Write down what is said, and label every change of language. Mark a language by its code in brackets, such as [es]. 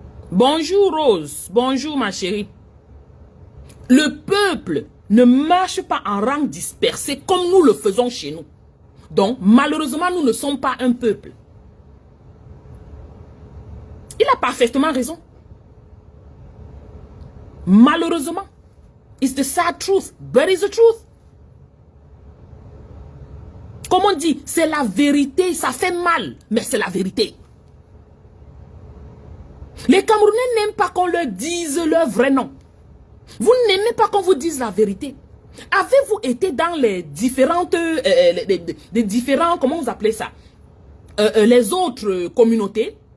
[fr] Bonjour Rose. Bonjour ma chérie. Le peuple ne marche pas en rang dispersé comme nous le faisons chez nous. Donc, malheureusement, nous ne sommes pas un peuple. Il a parfaitement raison. Malheureusement. [en] It's the sad truth, but it's the truth. [fr] Comme on dit, c'est la vérité, ça fait mal, mais c'est la vérité. Les Camerounais n'aiment pas qu'on leur dise leur vrai nom. Vous n'aimez pas qu'on vous dise la vérité. Avez-vous été dans les différentes, différents, comment vous appelez ça, les autres communautés?